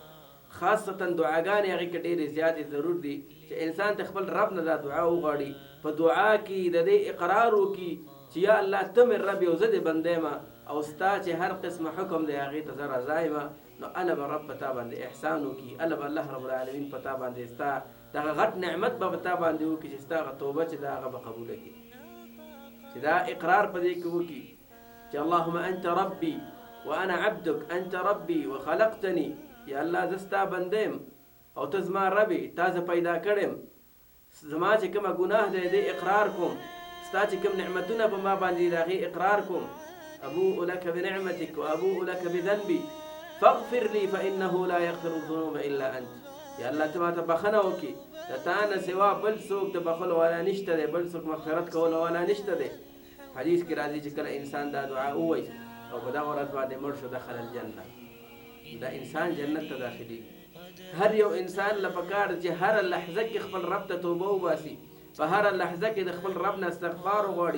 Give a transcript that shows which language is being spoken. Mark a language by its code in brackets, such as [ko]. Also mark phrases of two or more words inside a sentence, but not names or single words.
[ps] خاصتا دعاګانې هغې کې ډېرې زیاتې ضرور دي چې انسان ته خپل رب نه دا دعا وغواړي، په دعا کې د دې اقرار وکړي چې یا الله ته مې رب یو زه دې بنده یم، او ستا چې هر قسمه حکم دی هغې ته زه رضا یم، نو اله به رب په تا باندې احسان وکړي، اله به الله رب العالمین په تا باندې ستا دغه غټ نعمت به په تا باندې وکړي چې ستا هغه توبه چې ده هغه به قبوله کړي. چې دا اقرار په دې کې وکړي چې [ar] اللهم انت ربي وانا عبدك، انت ربي وخلقتني، [ps] یا الله زه ستا بنده یم او ته زما رب یې، تا زه پیدا کړم، زما چې کومه ګناه دی دې اقرار کوم، ستا چې کوم نعمتونه په ما باندې د هغې اقرار کوم. [ar] ابوء لك بنعمتك وابوء لك بذنبي فاغفر لي فانه لا يغفر الذنوب الا انت. [ps] یا الله ته ماته بخښنه وکړي، د تا نه سوا بل څوک د بخښلو والا نشته دی، بل څوک مغفرت کولو والا نشته دی. حدیث کې راځي چې کله انسان دا دعا ووایي او په دغه ورځ باندې مړ شو [ar] دخل الجنه، [ps] دا انسان جنت ته داخلېږي. هر یو انسان له پکار چې هره لحظه کې خپل رب ته توبه وباسي، په هره لحظه کې د خپل رب نه استغفار وغواړي.